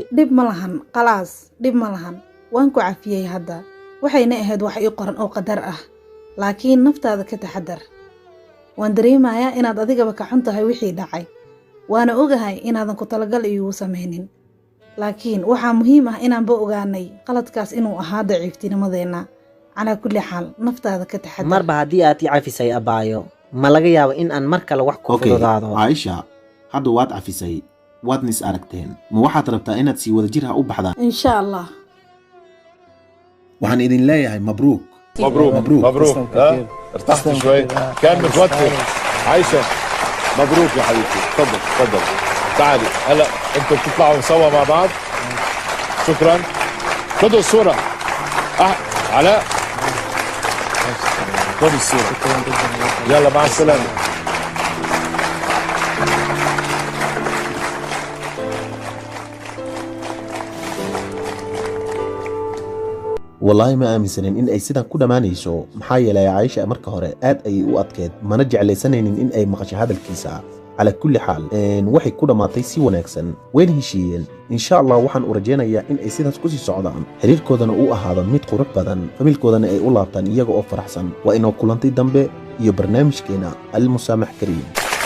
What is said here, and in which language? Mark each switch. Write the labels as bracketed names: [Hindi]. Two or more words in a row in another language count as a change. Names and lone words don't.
[Somali] dhib ma lahan khalaas dhib ma lahan waan ku cafiyey hadda waxayna ahayd wax ii qoran oo qadar ah laakiin naftaada ka taxadar waan dareemayaa inaad adigaba ka xun tahay wixii dhacay waana ogahay inaadan ku talagal iigu samaynin laakiin waxaa muhiim ah inaanba ogaanay qaladkaas inuu ahaa daciiftinimadeenna [Arabic] على كل حال [Somali] naftaada ka taxadar marba haddii aad ii cafisay abaayo ma laga yaabo in aan mar kale wax ku fududaado caaisha hadda waad cafisay waadna is aragteen ma waxaad rabtaa inaad sii wada jir ha u baxdaan [Arabic] إن شاء الله [Somali] waxaan idin leeyahay mabruuk [Arabic] مبروك ها ارتحت شوي كان متوتر عايشة مبروك يا حبيبتي تفضل تعالي هلا انتوا بتطلعوا سوا مع بعض شكرا خذوا الصورة علاء خذ الصورة يلا مع السلامة [Somali] والله ما aaminsanin in ay sidan ku dhamaanayso maxaa yeelay Aisha marka hore aad ay u adkeed mana jeclaysanaynin in ay maqasho hadalkiisa [Arabic] على كل حال [Somali] waxay ku dhamaatay si wanaagsan ween heshiiyeen [Arabic] إن شاء الله [Somali] waxaan u rajeynayaa in ay sidaas ku sii socdaan xiriirkoodana uu ahaado mid qurux badan familkoodana ay u laabtaan iyaga oo faraxsan waa inoo kulantay dambe iyo barnaamijkeena al musaamax kariim